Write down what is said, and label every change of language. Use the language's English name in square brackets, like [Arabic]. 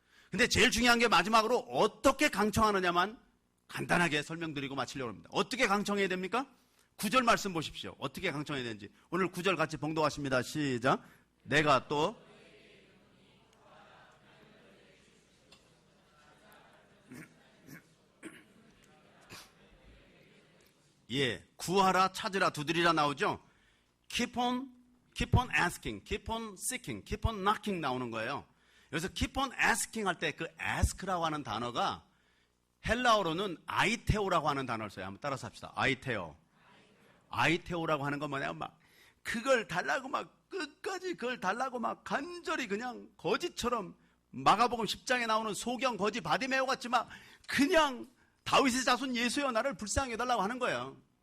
[Korean] 근데 제일 중요한 게 마지막으로 어떻게 강청하느냐만 간단하게 설명드리고 마치려고 합니다. 어떻게 강청해야 됩니까? 9절 말씀 보십시오. 어떻게 강청해야 되는지. 오늘 9절 같이 봉독하십니다. 시작. 내가 또 예, 구하라, 찾으라, 두드리라 나오죠. [English] Keep on asking, keep on seeking, keep on knocking [Korean] 나오는 거예요. 여기서 [English] keep on asking [Korean] 할 때 그 ask라고 하는 단어가 헬라어로는 아이테오라고 하는 단어를 써요. 한번 따라서 합시다. 아이테오라고 하는 건 뭐냐면 막 그걸 달라고 막 끝까지 그걸 달라고 막 간절히 그냥 거지처럼 마가복음 10장에 나오는 소경 거지 바디메오 같이 막 그냥 다윗의 자손 예수여 나를 불쌍히 해달라고 하는 거예요.